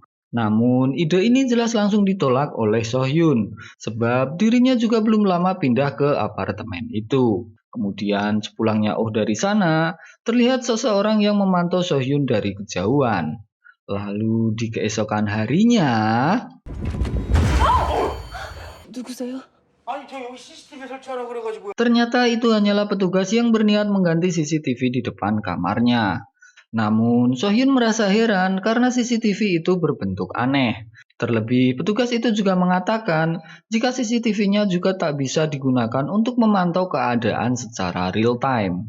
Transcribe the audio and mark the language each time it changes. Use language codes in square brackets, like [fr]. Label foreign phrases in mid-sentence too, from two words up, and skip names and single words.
[id] Namun ide ini jelas langsung ditolak oleh Sohyun, sebab dirinya juga belum lama pindah ke apartemen itu. Kemudian sepulangnya Oh dari sana, terlihat seseorang yang memantau Sohyun dari kejauhan. Lalu di keesokan harinya... [ko] 누구세요? 아니 저 여기 CCTV 설치하라고 그래가지고요. [id] Ternyata itu hanyalah petugas yang berniat mengganti CCTV di depan kamarnya. Namun, Sohyun merasa heran karena CCTV itu berbentuk aneh. Terlebih, petugas itu juga mengatakan jika CCTV-nya juga tak bisa digunakan untuk memantau keadaan secara [en] real time.